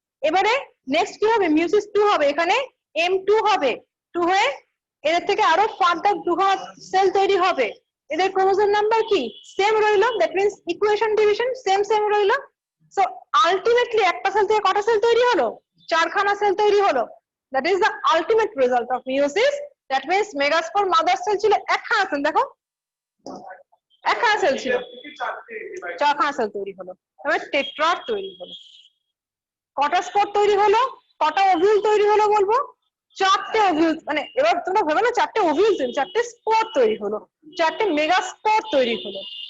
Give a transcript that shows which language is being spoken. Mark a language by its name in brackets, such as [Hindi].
[Bangla] এবারে নেক্সট কি হবে, মিওসিস 2 হবে, এখানে m2 হবে, 2 হয়ে এদের থেকে আরো ফার্দার দুখানা সেল তৈরি হবে, এদের ক্রোমোসোম নাম্বার কি সেম রইলো, [English] that means [Bangla] equation division same রইলো। সো আলটিমেটলি একটা সেল থেকে কটা সেল তৈরি হলো, 4খানা সেল তৈরি হলো। [English] That is the ultimate result of meiosis. That means megaspore mother cell [Bangla] ছিল একখানা সেল, দেখো একখানা সেল ছিল, 4খানা সেল তৈরি হলো, এবার টেট্রাড তৈরি হলো। কটা স্পোর তৈরি হলো, কটা ওভিউল তৈরি হলো বলবো, 4টে ওভিউল, মানে এবার তোমরা ভেবে না 4টে ওভিউল তৈরি, 4টে স্পোর তৈরি হলো, 4টে মেগাস্পোর তৈরি হলো।